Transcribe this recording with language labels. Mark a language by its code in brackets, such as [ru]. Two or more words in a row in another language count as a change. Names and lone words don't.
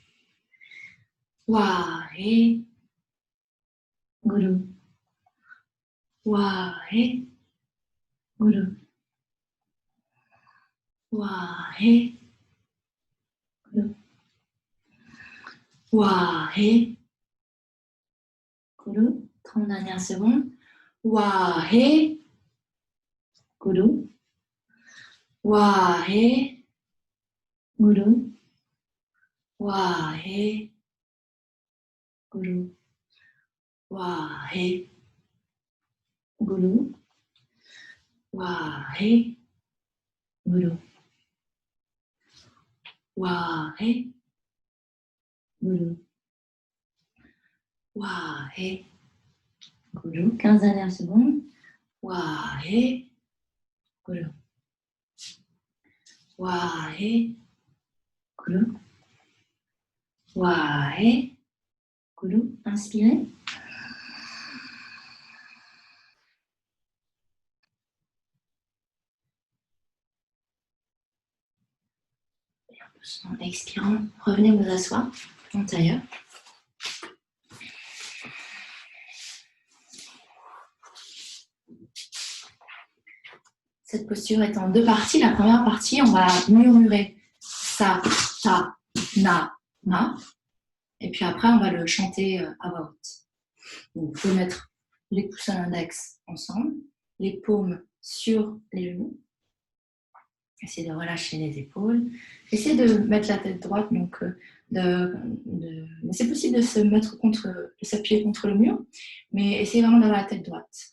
[fr] Wahe, Guru. Wahe, Guru. Wahe, Guru. Wahe, Guru. 30 dernières secondes. Wahe, Guru. Wahe, Guru. Wahe, Guru. Wahe, Guru. Wahe, Guru. Wahe, Guru. Wahe, Guru. 15 dernières secondes. Wahe, Guru. Wahe, Guru. Wahe, Guru. Inspirez. Et en doucement expirant, revenez vous asseoir en tailleur. Cette posture est en deux parties. La première partie, on va murmurer sa, ta, na, ma. Et puis après, on va le chanter à voix haute. Donc, vous pouvez mettre les pouces à l'index ensemble, les paumes sur les genoux. Essayez de relâcher les épaules. Essayez de mettre la tête droite. Donc, mais c'est possible de se mettre de s'appuyer contre le mur, mais essayez vraiment d'avoir la tête droite.